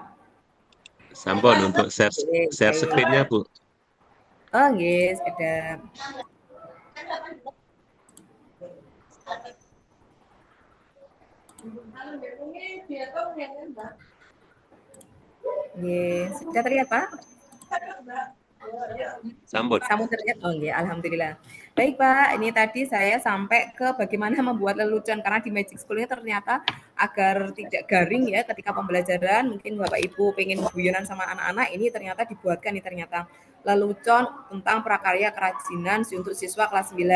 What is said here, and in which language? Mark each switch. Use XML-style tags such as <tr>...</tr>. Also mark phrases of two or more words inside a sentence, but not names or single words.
<id>Sampun untuk</id> <en>share screen-</en> <id>nya Bu. Oh yes, sudah. Yes, sudah terlihat Pak? Sampun. Sampun terlihat? Oh iya, alhamdulillah. Baik Pak, ini tadi saya sampai ke bagaimana membuat lelucon karena di Magic School ini ternyata agar tidak garing ya ketika pembelajaran. Mungkin Bapak Ibu pengen guyonan sama anak-anak, ini ternyata dibuatkan nih ternyata lelucon tentang prakarya kerajinan untuk siswa kelas 9.</id>